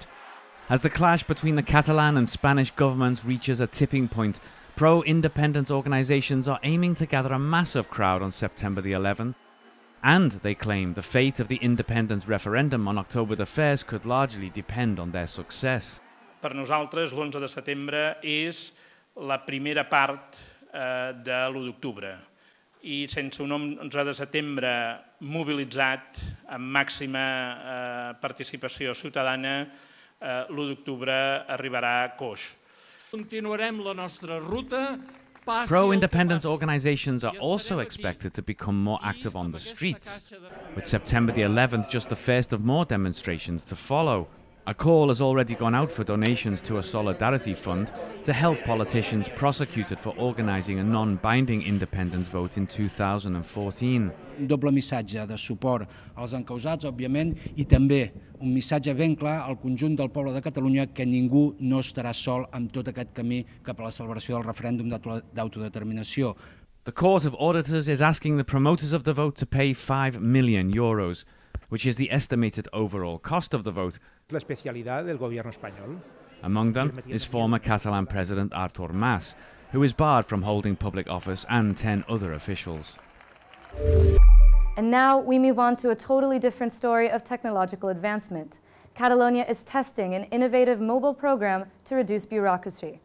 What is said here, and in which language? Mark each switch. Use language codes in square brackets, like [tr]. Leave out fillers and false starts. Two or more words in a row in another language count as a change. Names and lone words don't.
[en] As the clash between the Catalan and Spanish governments reaches a tipping point, pro-independence organisations are aiming to gather a massive crowd on September the 11th. And they claim the fate of the independence referendum on October the 1st could largely depend on their success. [ca] Per nosaltres, l'11 de setembre és la primera part de l'1 d'octubre. I sense un 11 de setembre mobilitzat amb màxima participació ciutadana, l'1 d'octubre arribarà coix. Continuarem la nostra ruta. [en] Pro-independence organisations are also expected to become more active on the streets, with September the 11th just the first of more demonstrations to follow. A call has already gone out for donations to a solidarity fund to help politicians prosecuted for organising a non-binding independence vote in 2014. [ca] Un doble missatge de suport als encausats, òbviament, i també un missatge ben clar al conjunt del poble de Catalunya que ningú no estarà sol amb tot aquest camí cap a la celebració del referèndum d'autodeterminació. [en] The Court of Auditors is asking the promoters of the vote to pay €5 million, which is the estimated overall cost of the vote. [es] La especialidad del gobierno español. [en] Among them is former Catalan President Artur Mas, who is barred from holding public office, and 10 other officials. And now we move on to a totally different story of technological advancement. Catalonia is testing an innovative mobile program to reduce bureaucracy.